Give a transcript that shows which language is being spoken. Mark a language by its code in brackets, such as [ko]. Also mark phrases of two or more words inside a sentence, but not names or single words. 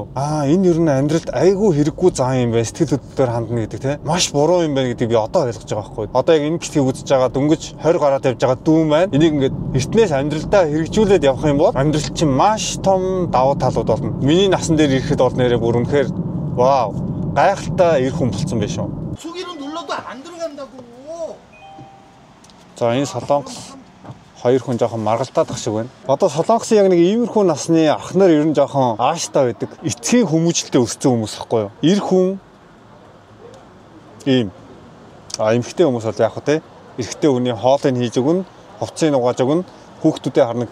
[mn] Энэ ер нь амьдралд айгүй хэрэггүй зан юм байна. Сэтгэл хөдлөлөөр хандна гэдэг тийм маш буруу юм байна гэдгийг би одоо ойлгож байгаа байхгүй. Одоо яг энэ бичлэгийг үзэж байгаа дөнгөж 20 гараад явж байгаа дүүм байна. Энийг ингээд эртнээс амьдралдаа хэрэгжүүлээд явах юм бол амьдрал чинь маш том давуу талууд болно. Миний насан дээр ирэхэд бол нэрээ бүр үнэхээр вау гайхалтай эр хүн болсон байх шүү. [ko] 수기로 눌러도 안 들어간다고. 자, [mn] энэ Солонгос Хоёр хүн жоохон маргалдаад ах шиг байна. Одоо Солонгосын яг нэг иймэрхүү насны ах нар ер нь жоохон ааштай байдаг. Эцгийн хүмүүжлэлтэй өссөн хүмүүс байхгүй юу? Эр хүн ийм эмэгтэй хүмүүс бол яг хөө эрэгтэй хүний хоолыг хийж өгнө, хувцсыг угааж өгнө, хүүхдүүдээ харна.